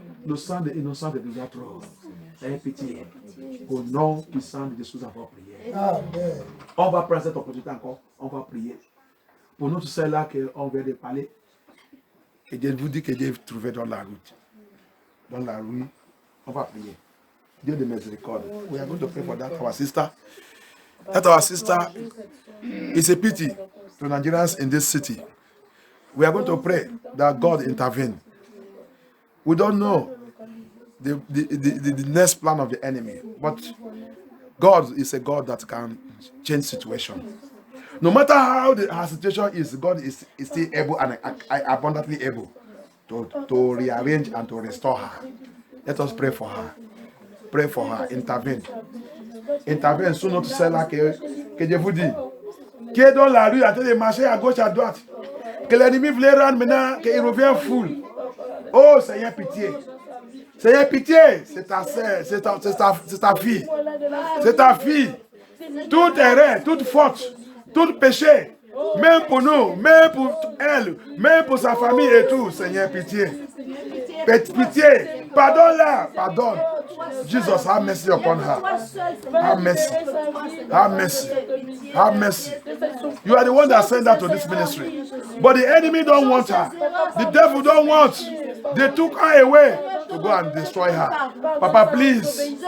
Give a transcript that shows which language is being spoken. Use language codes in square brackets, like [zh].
[fr] Le sang des innocents est déjà trop. Seigneur, pitié. Au nom puissant de Jésus, on va prier. Amen. On va prendre cette opportunité encore. On va prier. Pour nous tous ceux-là qu'on vient de parler, que Dieu vous dit que Dieu est trouvé dans la route. Dans la rue, on va prier. Dieu de miséricorde. [en] We are going to pray for that our sister. That our sister is a pity to Nigerians in this city. We are going to pray that God intervene. We don't know the next plan of the enemy, but God is a God that can change situation. No matter how her situation is, God is still able and abundantly able to rearrange and to restore her. Let us pray for her. Pray for her. Intervene. Intervene. [fr] Sous notre celle-là que Dieu vous dit. Qui est dans la rue en train de marcher à gauche, à droite. Que l'ennemi voulait rendre maintenant, qu'il revient fou. Oh Seigneur, pitié. Seigneur, pitié. C'est ta sœur, c'est ta fille. C'est ta fille. Toute erreur, toute faute, tout péché, même pour nous, même pour elle, même pour sa famille et tout, Seigneur, pitié. Pitié. Pardonne-la. Pardonne. [en] Jesus, have mercy upon her. Have mercy. Have mercy. Have mercy. You are the one that sent her to this ministry. But the enemy don't want her. The devil don't want. They took her away to go and destroy her. Papa, please.